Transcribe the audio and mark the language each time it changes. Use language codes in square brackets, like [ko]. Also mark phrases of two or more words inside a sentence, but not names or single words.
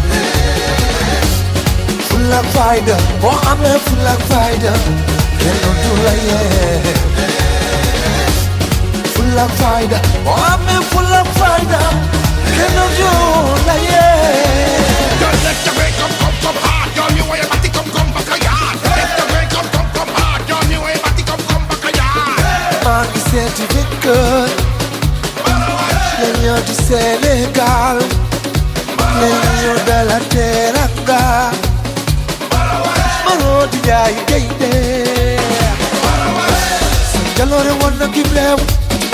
[wo] fulla ak fayda boo amee fulla ak fayda kenn du la yee fulla ak fayda boo amee fulla ak fayda kenn du la yee. [jam] Don't let the way come hard, girl. You way about to come back a yard. Let the way come hard, girl. You way about to come back a yard. [wo] maa ngi seeti jëkkër la ñëw di Sénégal la ñëw de la teranga maroo di jaay gaynde sa jaloore woon na kim réew ku ci